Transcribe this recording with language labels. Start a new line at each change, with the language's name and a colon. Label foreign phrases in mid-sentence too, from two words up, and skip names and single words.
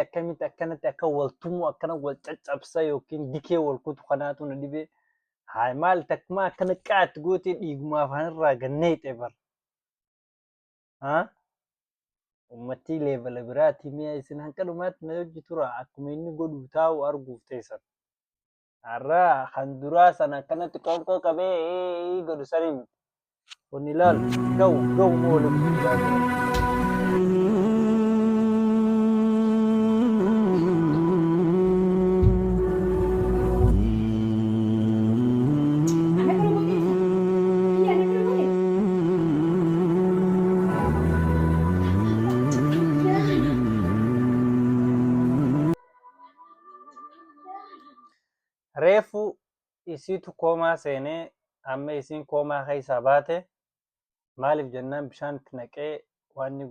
Oromo: akkamitti akkanatti akka wal tumu akkana wal caccabsa yookiin dikee wal kutu kanaatu na dhibe haa maal takkumaa akkana qaatti gootee dhiigumaa afaan irraa gannee hixee bara haa ummattii leebala biraatii mi'a isin hanqa dhumaatti na hojii tura akkuma inni godhu taa'u arguuf teessan har'aa kan duraa sana akkanatti qoonqoo qabee godhu saniin kun ilaalu ga'u moo waliin guddaa
Iban: Anak rumah ni. Iya, anak rumah ni.
Oromo: reefu isiitu koomaa seenee amma isiin koomaa keessaa baate maaliif jennaan bishaan itti naqee waan inni